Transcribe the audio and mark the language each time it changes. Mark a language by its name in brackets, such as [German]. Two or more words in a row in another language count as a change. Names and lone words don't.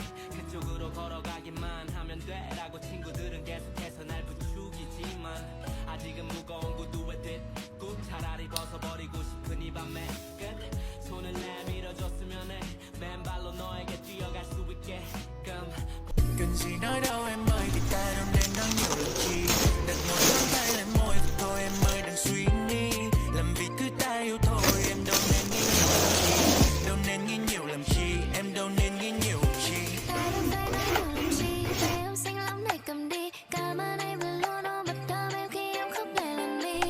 [Korean] 그쪽으로 걸어가기만 하면 돼라고 친구들은 계속해서 날 부추기지만 아직은 무거운 구두에 뒷굽 차라리 벗어버리고 싶은 이 밤의 끝. 손을 내밀어줬으면 해 맨발로 너에게 뛰어갈 수 있게끔. [Vietnamese] Cần gì nói đâu em ơi, thì ta đâu nên nói nhiều làm chi. Đặt một ngón tay lên môi và thôi em ơi đừng suy nghĩ. Làm vì thứ ta yêu thôi em đâu nên nghĩ nhiều làm chi. Đâu nên nghĩ nhiều làm chi, em đâu nên nghĩ nhiều làm chi. Em xinh lắm này cầm đi, cảm ơn em vẫn luôn ôm mặt đơm em khi em khóc để lần đi.